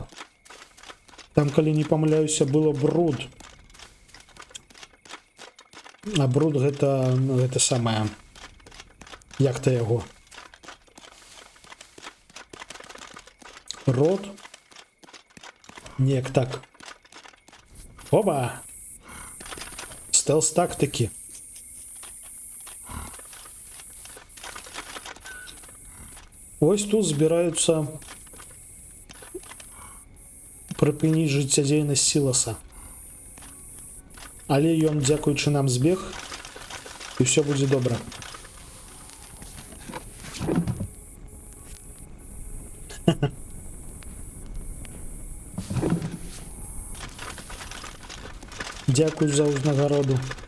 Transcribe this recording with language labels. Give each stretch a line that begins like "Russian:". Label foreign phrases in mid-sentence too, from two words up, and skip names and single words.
Belarusian: Там, калі не памыляюся, было бруд. А бруд гэта самае. Як-то яго. Рот. Неяк так. Оба! Стелс-тактики. Ось тут збіраюцца прыпыніць жыццядзейнасць Сіласа. Але ён, дзякуючы нам, збег, і ўсё будзе добра. Дзякуй за ўзнагароду.